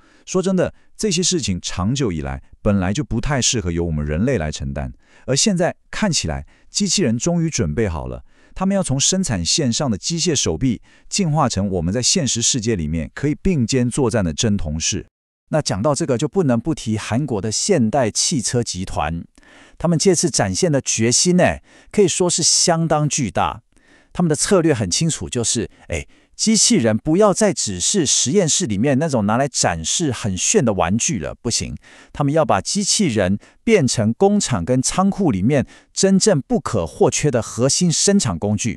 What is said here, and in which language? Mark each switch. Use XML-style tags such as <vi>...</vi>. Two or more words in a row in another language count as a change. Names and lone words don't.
<zh>說真的，這些事情長久以來本來就不太適合由我們人類來承擔，而現在看起來，機器人終於準備好了，他們要從生產線上的機械手臂進化成我們在現實世界裡面可以並肩作戰的真同事。那講到這個，就不能不提韓國的現代汽車集團，他們這次展現的決心可以說是相當巨大。他們的策略很清楚，就是機器人不要再只是實驗室裡面那種拿來展示很炫的玩具了，不行，他們要把機器人變成工廠跟倉庫裡面真正不可或缺的核心生產工具。</zh>